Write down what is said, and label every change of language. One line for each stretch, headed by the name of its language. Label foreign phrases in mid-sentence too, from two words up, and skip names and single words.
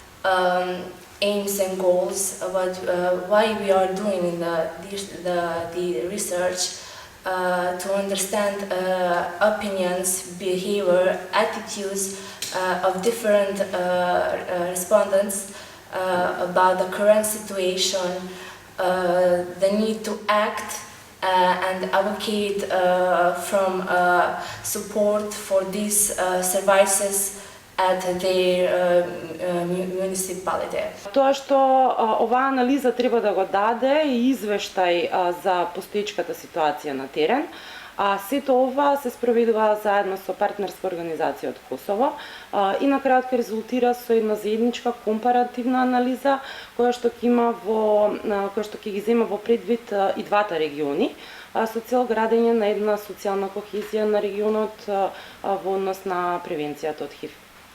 English: aims and goals, why we are doing the research, to understand opinions, behavior, attitudes of different respondents about the current situation, the need to act and advocate from support for these services at their municipality.
Macedonian: Тоа што оваа анализа треба да го даде е извештај за постоечката ситуација на терен, а сето ова се спроведува заедно со партнерска организација од Косово и на крајот ќе резултира со една заедничка компаративна анализа која што ќе ги зема во предвид и двата региони со цел градење на една социјална кохезија на регионот во однос на превенцијата од ХИВ.